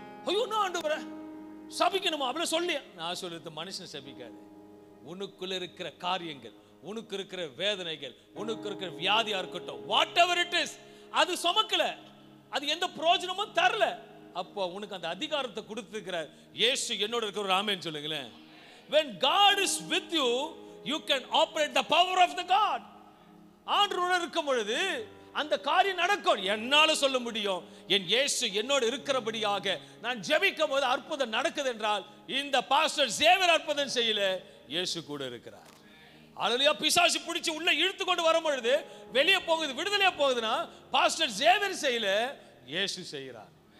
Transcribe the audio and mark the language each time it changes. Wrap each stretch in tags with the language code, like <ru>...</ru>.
<ta>ஐயோ, நான் ஆண்டவரே சபிக்கணுமா அப்படி சொல்லி நான் சொல்லுறது, மனுஷன் சபிக்காது. உனக்குள்ள இருக்கிற காரியங்கள், உனக்கு இருக்கிற வேதனைகள், உனக்கு இருக்கிற வியாதியா இருக்கட்டும்,</ta> <en>whatever it is,</en> <ta>அது சுமக்கல, அது எந்த பிரயோஜனமும் தரல. அப்போ உனக்கு அந்த அதிகாரத்தை கொடுத்திருக்கிறார் இயேசு. என்னோட இருக்கிற ஒரு ஆமென் சொல்லுங்களேன்.</ta> <en>When God is with you, you can operate the power of the God.</en> <ta>ஆண்டவரோடு இருக்கும் பொழுது அந்த காரியம் நடக்கும். என்னால சொல்ல முடியும், என் இயேசு என்னோடு இருக்கிறபடியாக நான் ஜெபிக்கும் போது அற்புதம் நடக்குது என்றால், இந்த பாஸ்டர் சேவர் அற்புதம் செய்யல, இயேசு கூட இருக்கிறார். அல்லேலூயா. பிசாசு பிடிச்சு உள்ள இழுத்து கொண்டு வரும் பொழுது வெளியே போகுது, விடுதலையா போகுதுன்னா பாஸ்டர் சேவர் செய்யல, இயேசு செய்கிறார்.</ta>